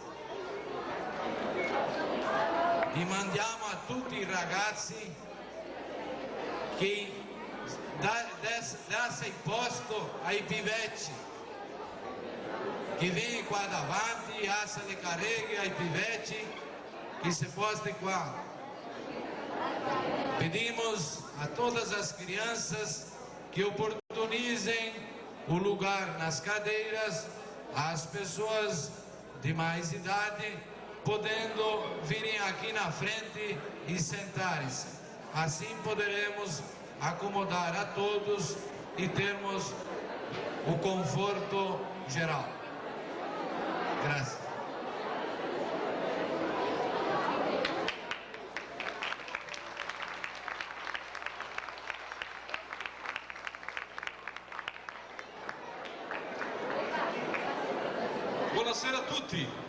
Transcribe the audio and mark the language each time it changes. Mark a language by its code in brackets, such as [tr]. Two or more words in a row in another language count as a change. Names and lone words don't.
[vec] Dimandiamo a tutti i ragazzi che dasse posto ai pivetti, che vengono qua davanti, alza le carreghe ai pivetti, que se poste qua. [pt] Pedimos a todas as crianças que oportunizem o lugar nas cadeiras às pessoas de mais idade, podendo virem aqui na frente e sentarem-se. Assim poderemos acomodar a todos e termos o conforto geral. Graças. [it] Buonasera a tutti.